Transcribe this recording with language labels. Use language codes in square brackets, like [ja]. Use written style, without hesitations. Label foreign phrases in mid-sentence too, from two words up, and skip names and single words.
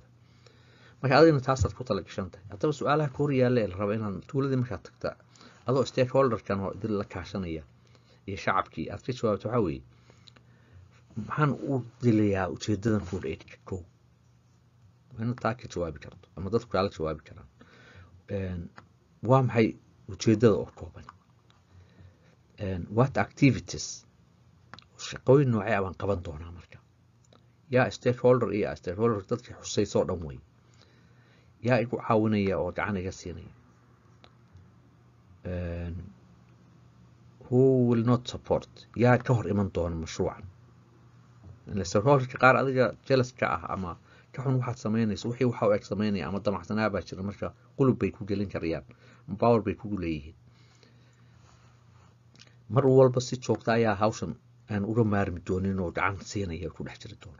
[so] marka adigana taasaad ku talagashan tahay. haddaba su-aalaha ka hor yaalla ee la raba inaad tuuladii markaad tagta adoo stakeholderkan oo idil la kaashanaya iyo shacabkii aad ka jawaabto waxaa weeye, maxaan u dilayaa ujeedadan [en] food aidka? [so] kow waa inaad taa ka jawaabi karto ama dadku kaala jawaabi karaan. waa maxay ujeedada oo kooban? [en] what activities, [so] shaqooyin noocee baan qaban doonaa? marka yaa stakeholder iyo stakeholder dadkii xusaysoo dhan wey. yaa igu caawinaya oo gacan iga siinaya? [en] who will not support, [so] yaa ka hor iman doona mashruucan? stakeholderka qaar adiga jealous ka ah ama ka xun waxaad samaynayso, wixii waxa u eg samaynaya ama damacsanaa baa jira, marka qulub bay ku gelin karayaan, power bay kugu leeyihiin. mar walba si joogta ayaa hawshan aan uga maarmi doonin oo gacan siinaya ku dhex jiri doono.